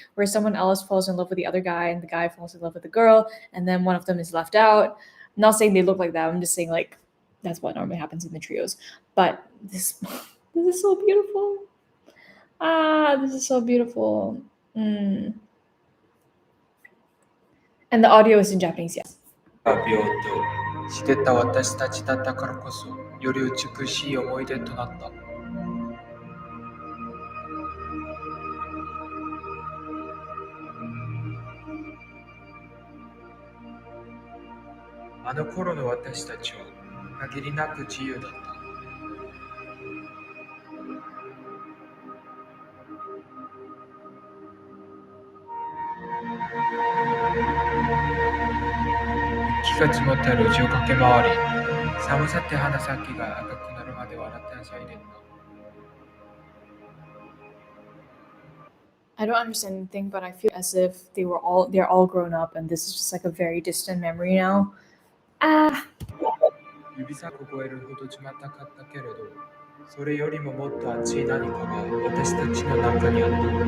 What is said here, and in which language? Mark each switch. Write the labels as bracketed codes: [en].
[en] Where someone else falls in love with the other guy and the guy falls in love with the girl, and then one of them is left out. I'm not saying they look like that. I'm just saying like that's what normally happens in the trios. But this is so beautiful. This is so beautiful. And the audio is in Japanese, yes. [ja] 浴びようとしてた私たちだったからこそより美しい思い出となった。あの頃の私たちは限りなく自由だった。雪が積もった路地を駆け回り、寒さって鼻先が赤くなるまで笑ってはしゃいでいた。 [en] I don't understand anything, but I feel as if they're all grown up, and this is just like a very distant memory now. [ja] 指先を超えるほど冷たかったけれど、それよりももっと熱い何かが私たちの中にあった。